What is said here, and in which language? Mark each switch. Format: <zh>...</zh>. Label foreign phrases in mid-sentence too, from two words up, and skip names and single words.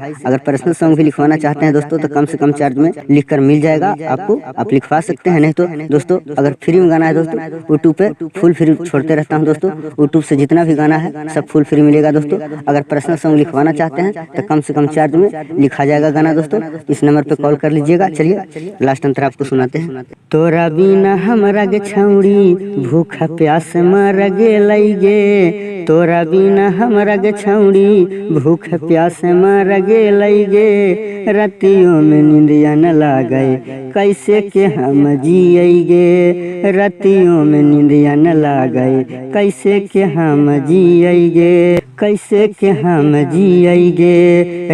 <hi>अगर</hi> <en>personal song</en> <hi>भी लिखवाना चाहते हैं दोस्तों तो कम से कम चार्ज में लिख कर मिल जाएगा आपको, आप लिखवा सकते हैं। नहीं तो दोस्तों अगर फ्री में गाना है दोस्तों यूट्यूब पे</hi> <en>full free</en> <hi>छोड़ते रहता हूँ दोस्तों, यूट्यूब से जितना भी गाना है सब</hi> <en>full free</en> <hi>मिलेगा दोस्तों। अगर</hi> <en>personal song</en> <hi>लिखवाना चाहते हैं तो कम से कम चार्ज में लिखा जाएगा गाना दोस्तों, इस नंबर पे कॉल कर लीजिएगा। चलिए लास्ट अंतर आपको सुनाते हैं।</hi> <anp>तोरा बिना हमरा गे छौड़ी भूखा प्यास मर गेलै गे, तोरा बिना हमरा गे छौड़ी भूखा प्यास मर गेलै गे, रतियों में नींदिया न लागे कैसे के हम जियगे, रतियों में नींदिया न लागे कैसे के हम जियगे, कैसे के हम जियगे।</anp>